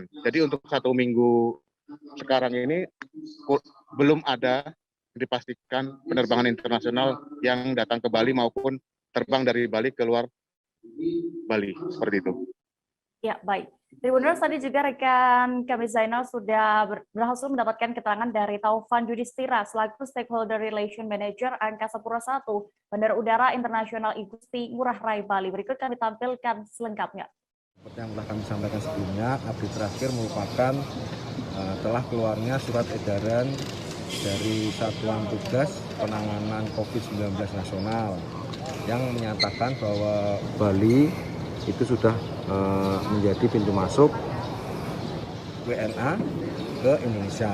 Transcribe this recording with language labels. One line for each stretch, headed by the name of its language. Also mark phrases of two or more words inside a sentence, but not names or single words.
Indonesian: Jadi untuk 1 minggu sekarang ini belum ada dipastikan penerbangan internasional yang datang ke Bali maupun terbang dari Bali ke luar Bali, seperti itu. Ya, baik. Tribuners, tadi juga rekan kami Zainal sudah berhasil mendapatkan keterangan dari Taufan Yudhistira selaku
English: Stakeholder Relation Manager
Indonesian: Angkasa Pura I, Bandara Udara Internasional I Gusti Ngurah Rai Bali. Berikut kami tampilkan selengkapnya. Seperti yang telah kami sampaikan sebelumnya, update terakhir merupakan telah keluarnya surat edaran dari Satuan Tugas Penanganan COVID-19 Nasional yang menyatakan bahwa Bali itu sudah menjadi pintu masuk WNA ke Indonesia.